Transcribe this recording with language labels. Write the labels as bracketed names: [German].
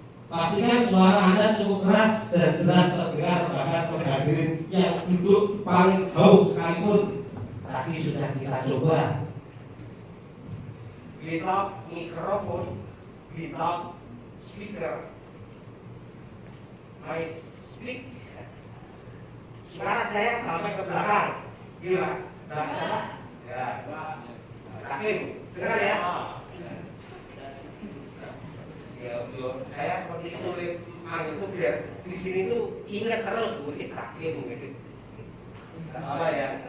[Indonesian] Pastikan suara Anda cukup keras dan jelas terdengar bahkan oleh hadirin yang duduk paling jauh sekalipun. Tadi sudah kita coba. [English] Without microphone, without speaker, I speak. [Indonesian] Suara saya sampai ke belakang, jelas. Bahasa, ya. Yakin, dengar ya. Ya, Yo, saya seperti itu, itu biar di sini tuh ingat terus, mungkin terakhir mungkin. Apa ya?